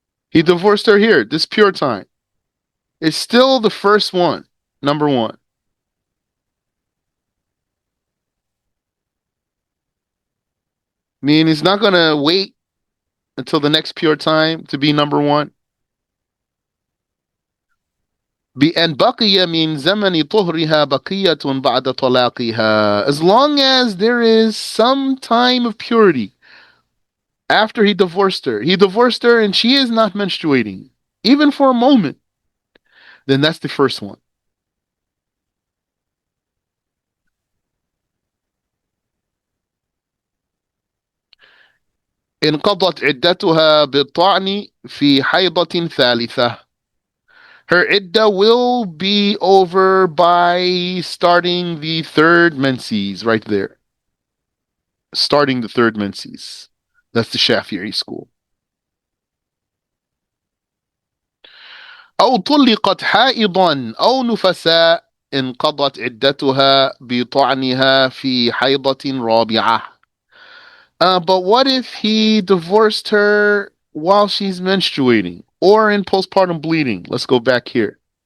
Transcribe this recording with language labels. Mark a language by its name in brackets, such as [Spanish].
[English] He divorced her here, this pure time. It's still the first one, number one. Meaning it's not gonna wait until the next pure time to be number one. [Arabic] بأن بقي من زمن طهرها بقية بعد طلاقها. [English] As long as there is some time of purity after he divorced her. He divorced her and she is not menstruating, even for a moment. Then that's the first one. [Arabic] انقضت عدتها بالطعن في حيضة ثالثة. [English] Her iddah will be over by starting the third menses, right there. Starting the third menses. That's the Shafi'i school. [Arabic] أو طلقت حائضا أو نفساء انقضت عدتها بطعنها في حيضة رابعة. [English] But what if he divorced her while she's menstruating or in postpartum bleeding? Let's go back here.